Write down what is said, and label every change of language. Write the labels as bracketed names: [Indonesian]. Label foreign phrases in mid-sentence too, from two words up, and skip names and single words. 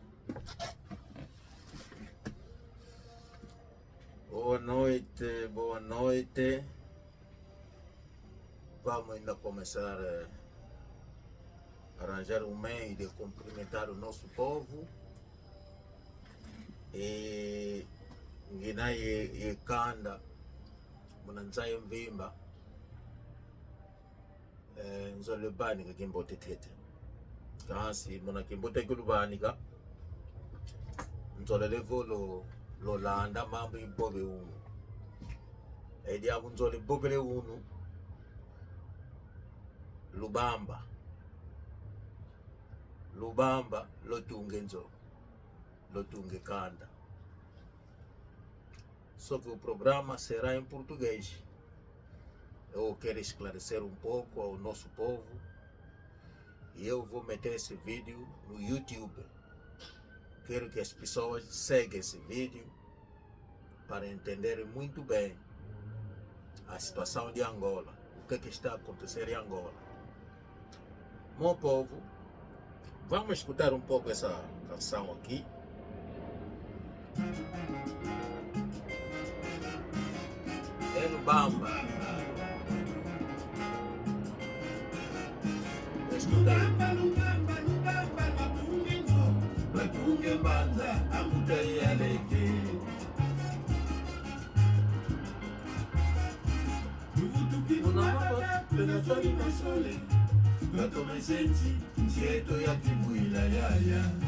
[Portuguese] Boa noite, boa noite. Vamos ainda começar a arranjar um meio de cumprimentar o nosso povo. [Kongo] E Guiné e Kanda, Munanzai Mvimba, Nzolebani Kimbote Tete. Kasi Muna Kimbote Kulubanika, Nzolelevo lo landa mambo imbobe unu. Edi abu Nzole bobele unu. Lubamba lotunge Nzo, lotunge Kanda. [Portuguese] Só que o programa será em português. Eu quero esclarecer um pouco ao nosso povo e eu vou meter esse vídeo no YouTube. Quero que as pessoas sigam esse vídeo para entenderem muito bem a situação de Angola, o que está acontecendo em Angola. Meu povo, vamos escutar um pouco essa canção aqui. É Lubamba. [Kongo] Lubamba, Lubamba, Lubamba, Matunge Mbanza, Amutai Aleke. Tuvutuki Mubaba, Penasoli Masole, Gatome Sensi, Nsieto ya Kibuila Yaya.